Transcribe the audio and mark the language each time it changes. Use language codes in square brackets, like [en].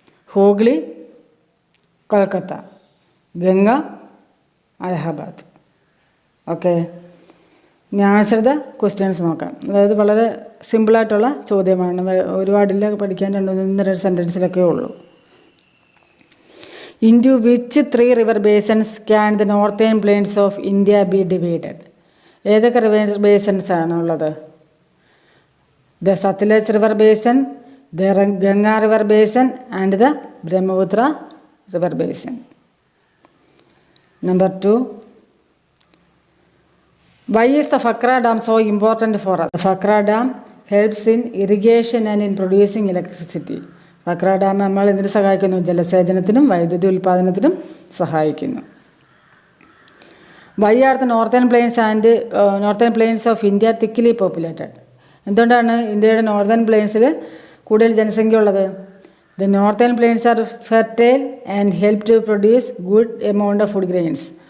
[ml] Hooghly Kolkata. Ganga Allahabad. Okay, ഇനി [en] answer the questions [ml] നോക്കാം. അതായത് വളരെ സിമ്പിളായിട്ടുള്ള ചോദ്യമാണ്. ഒരുപാടില്ല പഠിക്കാൻ, 2-3 സെൻറ്റൻസിലൊക്കെ ഉള്ളൂ. [en] Into which 3 river basins can the northern plains of India be divided? [ml] ഏതൊക്കെ റിവർ ബേസൻസ് ആണുള്ളത്? [en] The Sutlej river basin, the Ganga river basin and the Brahmaputra river basin. Number 2. Why is the Phakra Dam so important for us? The Phakra Dam helps in irrigation and in producing electricity. [ml] Phakra Dam നമ്മൾ എന്തിനു സഹായിക്കുന്നു? ജലസേചനത്തിനും വൈദ്യുതി ഉൽപ്പാദനത്തിനും സഹായിക്കുന്നു. [en] Why are the northern plains of India thickly populated? [ml] എന്തുകൊണ്ടാണ് ഇന്ത്യയുടെ northern പ്ലെയിൻസിൽ കൂടുതൽ ജനസംഖ്യ ഉള്ളത്? [en] The northern plains are fertile and help to produce good amount of food grains.